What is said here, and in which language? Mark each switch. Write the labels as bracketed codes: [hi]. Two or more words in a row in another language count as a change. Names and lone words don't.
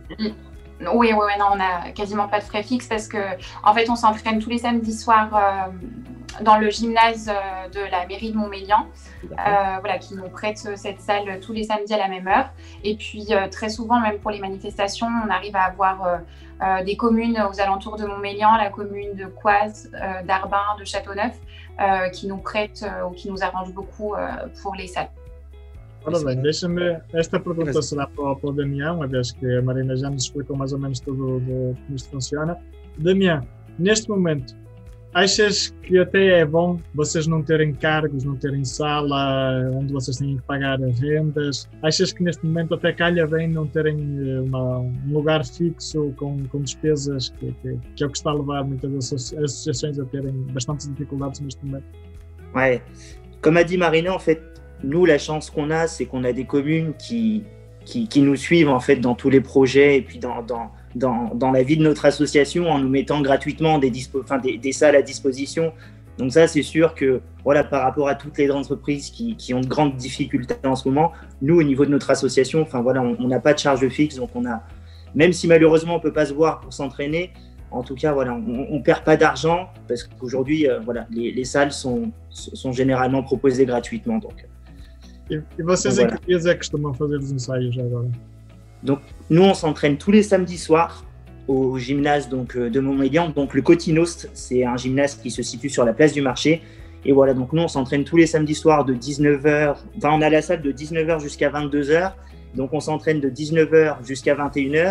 [fr] Oui, non, on n'a quasiment pas de frais fixes parce qu'en fait, on s'entraîne tous les samedis soirs dans le gymnase de la mairie de Montmélian, qui nous prête cette salle tous les samedis à la même heure. Et puis, très souvent, même pour les manifestations, on arrive à avoir des communes aux alentours de Montmélian, la commune de Coise, d'Arbin, de Châteauneuf, qui nous prêtent ou qui nous arrangent beaucoup pour les salles. [pt] Ora bem, esta pergunta será para o Damião, uma vez que a Marina já nos explicou mais ou menos tudo como isto funciona. Damião, neste momento, achas que até é bom vocês não terem cargos, não terem sala onde vocês têm que pagar rendas? Achas que neste momento até calha bem não terem um lugar fixo com despesas, que é o que está a levar muitas associações a terem bastantes dificuldades neste momento? [fr] Ouais, comme a dit Marina, en fait, nous, la chance qu'on a, c'est qu'on a des communes qui nous suivent en fait dans tous les projets et puis dans la vie de notre association en nous mettant gratuitement des salles à disposition. Donc ça, c'est sûr que voilà, par rapport à toutes les entreprises qui ont de grandes difficultés en ce moment, nous, au niveau de notre association, enfin voilà, on n'a pas de charge fixe, donc même si malheureusement on peut pas se voir pour s'entraîner, en tout cas voilà, on perd pas d'argent parce qu'aujourd'hui voilà, les salles sont généralement proposées gratuitement. Donc. [pt] E vocês em que dias é que costumam fazer os ensaios agora? [fr] Donc, nous, on s'entraîne tous les samedis soirs au gymnase de Montmélian. Donc, le Cotinost, c'est un gymnase qui se situe sur la place du marché. Et voilà, donc nous, on s'entraîne tous les samedis soirs de 19h. Enfin, on a la salle de 19h jusqu'à 22h. Donc, on s'entraîne de 19h jusqu'à 21h.